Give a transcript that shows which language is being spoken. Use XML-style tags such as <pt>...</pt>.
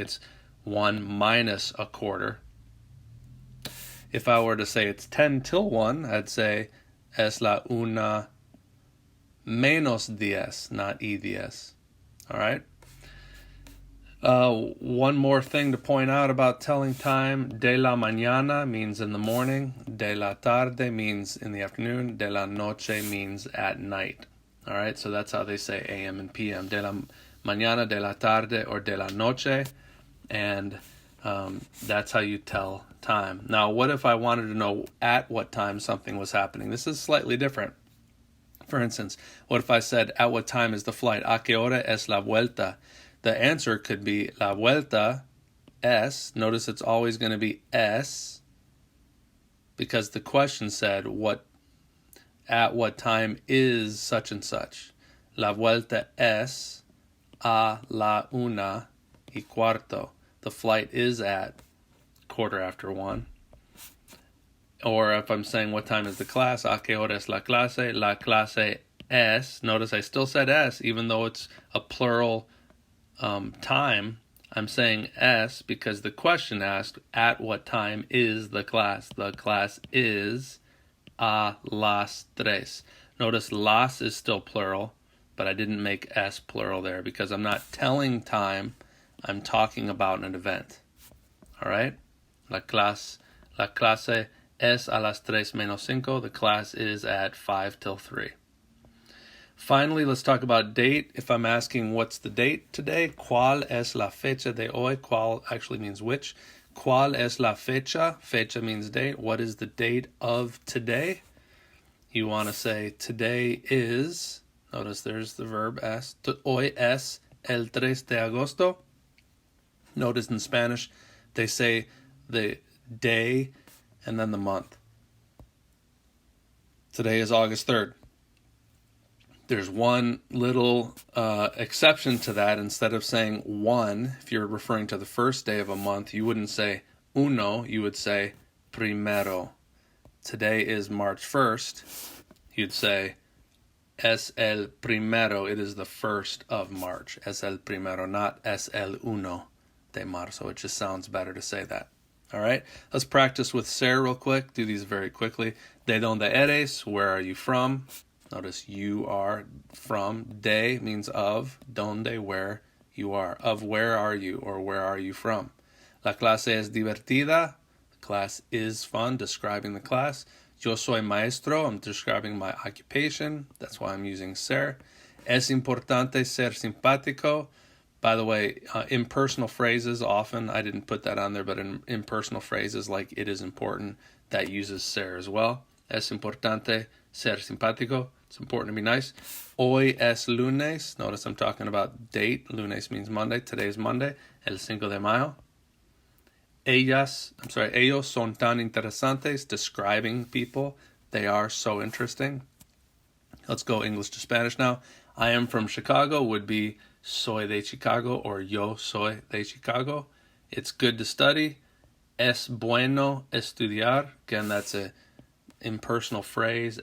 <en>It's 1 minus a quarter. If I were to say it's 10 till 1, I'd say</en> <es>es la una menos diez,</es> <en>not</en> <es>y diez.</es> <en>All right? One more thing to point out about telling time.</en> <es>De la mañana</es> <en>means in the morning.</en> <es>De la tarde</es> <en>means in the afternoon.</en> <es>De la noche</es> <en>means at night. All right, so that's how they say AM and PM.</en> <es>De la mañana, de la tarde, or de la noche.</es> <en>And that's how you tell time. Now, what if I wanted to know at what time something was happening? This is slightly different. For instance, what if I said, at what time is the flight?</en> <es>¿A qué hora es la vuelta? The answer could be la vuelta es.</es> <en>Notice it's always going to be es because the question said at what time is such and such.</en> <es>La vuelta es a la una y cuarto.</es> <en>The flight is at quarter after 1. Or if I'm saying what time is the class,</en> <es>¿a qué hora es la clase? La clase es.</es> <en>Notice I still said es even though it's a plural time. I'm saying es because the question asked at what time is the class. The class is</en> <es>a las tres.</es> <en>Notice las is still plural, but I didn't make es plural there because I'm not telling time. I'm talking about an event. All right?</en> <es>La clase es a las 3 menos 5.</es> <en>The class is at 5 till 3. Finally, let's talk about date. If I'm asking what's the date today,</en> <es>¿cuál es la fecha de hoy?</es> <en>¿Cuál actually means which.</en> <es>¿Cuál es la fecha? Fecha</es> <en>means date. What is the date of today? You want to say today is, notice there's the verb es.</en> <es>Hoy es el 3 de agosto.</es> <en>Notice in Spanish, they say the day and then the month. Today is August 3rd. There's one little exception to that. Instead of saying 1, if you're referring to the first day of a month, you wouldn't say uno, you would say primero. Today is March 1st. You'd say</en> <es>es el primero,</es> <en>it is the 1st of March.</en> <es>Es el primero, not es el uno de marzo.</es> <en>It just sounds better to say that. All right, let's practice with ser real quick. Do these very quickly.</en> <es>De donde eres,</es> <en>where are you from? Notice you are from. De means of. Donde, where you are. Of where are you or where are you from?</en> <es>La clase es divertida.</es> <en>The class is fun, describing the class.</en> <es>Yo soy maestro.</es> <en>I'm describing my occupation. That's why I'm using ser.</en> <es>Es importante ser simpático.</es> <en>By the way, impersonal phrases often, I didn't put that on there, but in impersonal phrases like it is important, that uses ser as well.</en> <es>Es importante ser simpático.</es> <en>It's important to be nice.</en> <es>Hoy es lunes.</es> <en>Notice I'm talking about date. Lunes means Monday. Today is Monday.</en> <es>El 5 de mayo. Ellos son tan interesantes.</es> <en>Describing people. They are so interesting. Let's go English to Spanish now. I am from Chicago would be</en> <es>soy de Chicago</es> <en>or</en> <es>yo soy de Chicago.</es> <en>It's good to study.</en> <es>Es bueno estudiar.</es> <en>Again, that's a impersonal phrase.</en>